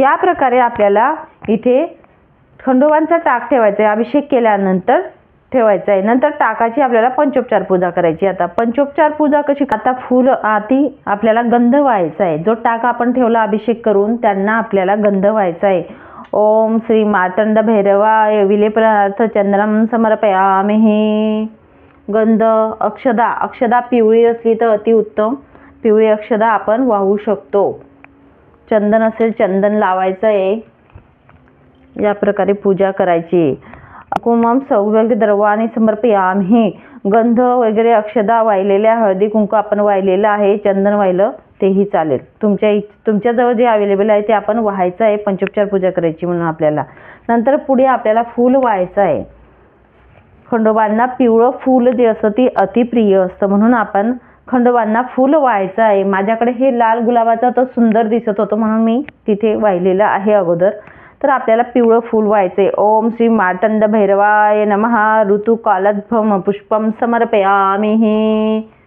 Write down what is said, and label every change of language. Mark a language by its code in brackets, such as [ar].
[mr] या प्रकारे आपल्याला इथे खंडोबांचा टाक ठेवायचा आहे. अभिषेक केल्यानंतर ठेवायचा आहे. नंतर टाकाची आपल्याला पंचोपचार पूजा करायची. आता पंचोपचार पूजा कशी, आता फूल आती आपल्याला गंध व्हायचा आहे. जो टाक आपण ठेवला अभिषेक करून त्यांना आपल्याला गंध व्हायचा आहे. [sa] ओम श्री मार्तंड भैरवाय विलेपनार्थ चंद्रम समर्पयामि. [mr] गंध अक्षदा पिवळी असली तर अतिउत्तम. पिवळी अक्षदा आपण वाहू शकतो. चंदन असेल चंदन लावायचं आहे. या प्रकारे पूजा करायची. [sa] कुमम सौभाग्य द्रवाणी समर्पयामि. [mr] गंध वगैरे अक्षदा वाहिलेल्या, हळदी कुंकू आपण वाहिलेलं आहे, चंदन वाहिलं तेही चालेल. तुमच्याजवळ जे अवेलेबल आहे ते आपण वाहायचं आहे. पंचोपचार पूजा करायची म्हणून आपल्याला. नंतर पुढे आपल्याला फूल व्हायचं आहे. खंडोबांना पिवळं फूल जे असतं ते अतिप्रिय असतं, म्हणून आपण खंडोबांना फूल व्हायचं आहे. माझ्याकडे हे लाल गुलाबाचं तर सुंदर दिसत होतं म्हणून मी तिथे वाहिलेलं आहे अगोदर. तर आपल्याला पिवळं फूल व्हायचे. [sa] ओम श्री मार्तंड भैरवाय नमः. ऋतुकालध्वम पुष्पम समर्पयामि.